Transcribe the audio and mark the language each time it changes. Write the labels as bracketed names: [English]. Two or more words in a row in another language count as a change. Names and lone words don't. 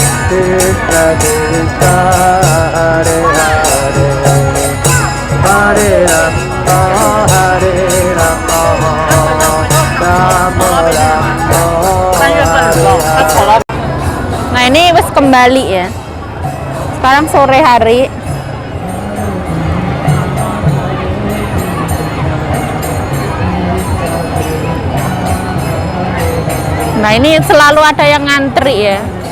[Sanskrit] Krishna Krishna Hare Hare Hare Rama Hare Rama Rama Rama Hare Hare. [Indonesian] Nah ini wis kembali ya. Sekarang sore hari. Nah ini selalu ada yang ngantri ya.